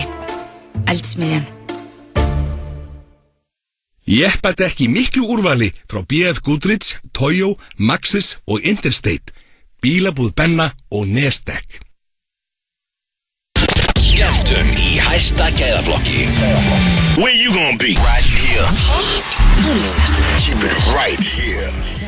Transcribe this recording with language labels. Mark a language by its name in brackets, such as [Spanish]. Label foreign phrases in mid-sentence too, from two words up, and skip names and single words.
[Icelandic] Eldsmiðjan. Jeppadekk í miklu úrvali frá BF Goodrich, Toyo, Maxxis og Interstate. Bílabúð Benna og Nestek. Skemmtun í hæsta gæðaflokki. [English] Where you gonna be? Right here. Keep it right here.